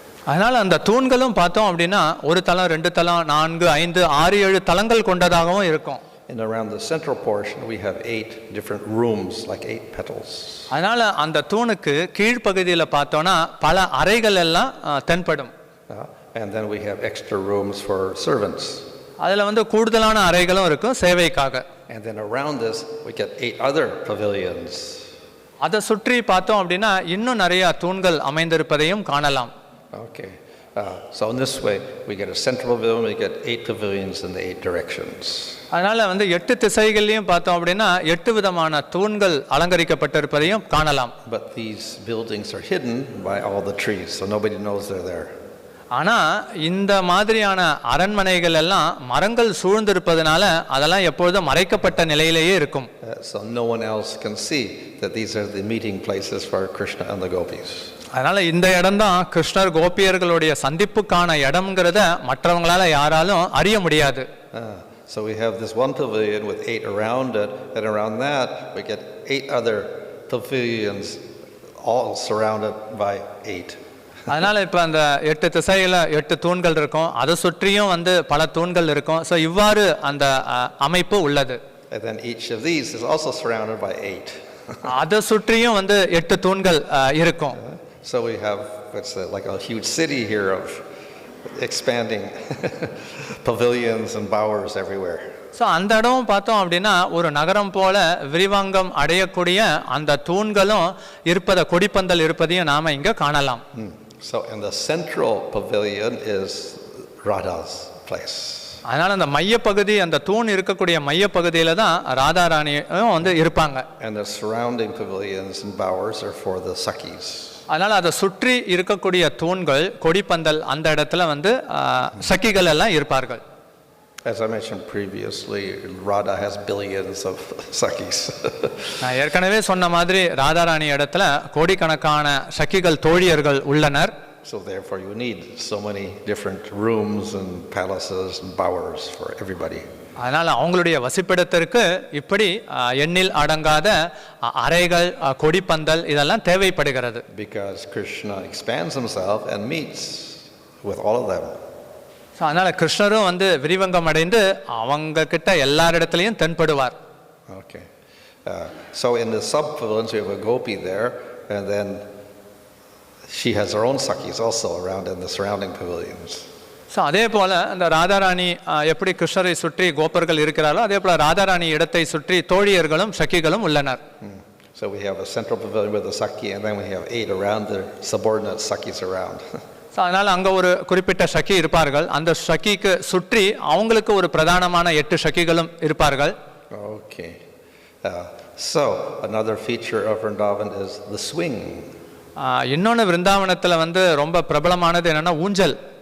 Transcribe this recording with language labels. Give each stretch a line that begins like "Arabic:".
Tamil: அதனால் அந்த தூண்களும் பார்த்தோம் அப்படின்னா ஒரு தளம், 2 தளம், 4, 5, 6, 7 தளங்கள் கொண்டதாகவும் இருக்கும்.
English: And around the central portion we have 8 different rooms like 8 petals.
Tamil: அதனால் அந்த தூணுக்கு கீழ்ப்பகுதியில் பார்த்தோன்னா பல அறைகள் எல்லாம் தென்படும்.
English: And then we have extra rooms for servants.
Tamil: அதில் கூடுதலான அறைகளும் இருக்கும் சேவைக்காக.
English: And then around this we get 8 other pavilions.
Tamil: அதை சுற்றி பார்த்தோம் அப்படின்னா இன்னும் நிறைய தூண்கள் அமைந்திருப்பதையும் காணலாம்.
English: Okay. So in this way we get a central pavilion, we get 8 pavilions in the 8 directions.
Tamil: அதனால் 8 திசைகள்லையும் பார்த்தோம் அப்படின்னா 8 விதமான தூண்கள் அலங்கரிக்கப்பட்டிருப்பதையும் காணலாம்.
English: But these buildings are hidden by all the trees, so nobody knows they're there.
Tamil: ஆனால் இந்த மாதிரியான அரண்மனைகள் எல்லாம் மரங்கள் சூழ்ந்திருப்பதனால அதெல்லாம் எப்பொழுதும் மறைக்கப்பட்ட நிலையிலேயே இருக்கும்.
English: So no one else can see that these are the meeting places for Krishna and the gopis.
Tamil: அதனால் இந்த இடம்தான் கிருஷ்ணர் கோபியர்களுடைய சந்திப்புக்கான இடம்ங்கிறத மற்றவங்களால யாராலும் அறிய முடியாது.
English: So we have this one pavilion with 8 around it, and around that we get 8 other pavilions all surrounded by 8.
Tamil: அதனால் இப்போ அந்த 8 திசையில் 8 தூண்கள் இருக்கும், அதை சுற்றியும் பல தூண்கள் இருக்கும். ஸோ இவ்வாறு அந்த அமைப்பு உள்ளது.
English: And then each of these is also surrounded by 8.
Tamil: அதை சுற்றியும் 8 தூண்கள் இருக்கும்.
English: So we have like a huge city here of expanding pavilions and bowers everywhere.
Tamil: So அந்த இடமும் பார்த்தோம் அப்படின்னா ஒரு நகரம் போல விரிவாங்கம் அடையக்கூடிய அந்த தூண்களும் இருப்பதை, கொடிப்பந்தல் இருப்பதையும் நாம இங்க காணலாம்.
English: So in the central pavilion is Radha's place.
Tamil: அதனால அந்த மையப்பகுதி, அந்த தூண் இருக்கக்கூடிய மையப்பகுதியில தான் ராதாராணியும் இருப்பாங்க.
English: And the surrounding pavilions and bowers are for the Sakhis.
Tamil: அதனால அதை சுற்றி இருக்கக்கூடிய தூண்கள், கொடிப்பந்தல், அந்த இடத்துல சக்கிகள் எல்லாம் இருப்பார்கள்.
English: As I mentioned previously, Radha has billions of Sakhis.
Tamil: நான் ஏற்கனவே சொன்ன மாதிரி ராதாராணி இடத்துல கோடிக்கணக்கான சக்கிகள், தோழியர்கள் உள்ளனர்.
English: So therefore you need so many different rooms and palaces and bowers for everybody.
Tamil: அதனால அவங்களுடைய வசிப்பிடத்திற்கு இப்படி எண்ணில் அடங்காத அறைகள், கொடிப்பந்தல் இதெல்லாம் தேவைப்படுகிறது.
English: Because Krishna expands himself and meets with all of them.
Tamil: அதனால கிருஷ்ணரும் விரிவங்கம் அடைந்து அவங்க கிட்ட எல்லாரிடத்திலையும் தென்படுவார்.
English: Okay. So in the sub-pavilions we have a gopi there, and then she has her own Sakhis also around in the surrounding pavilions.
Tamil: So அதே போல் அந்த ராதாராணி எப்படி கிருஷ்ணரை சுற்றி கோபர்கள் இருக்கிறாரோ அதே போல் ராதாராணி இடத்தை சுற்றி தோழியர்களும் சக்கிகளும் உள்ளனர்.
English: So we have a central pavilion with a Sakhi, and then we have 8 around the subordinate Sakhis around.
Tamil: So அதனால் அங்கே ஒரு குறிப்பிட்ட சக்கி இருப்பார்கள். அந்த சக்கிக்கு சுற்றி அவங்களுக்கு ஒரு பிரதானமான 8 சக்கிகளும் இருப்பார்கள்.
English: Okay. So another feature of Vrindavan is the swing.
Tamil: இன்னொன்று விருந்தாவனத்தில் ரொம்ப பிரபலமானது என்னன்னா ஊஞ்சல்.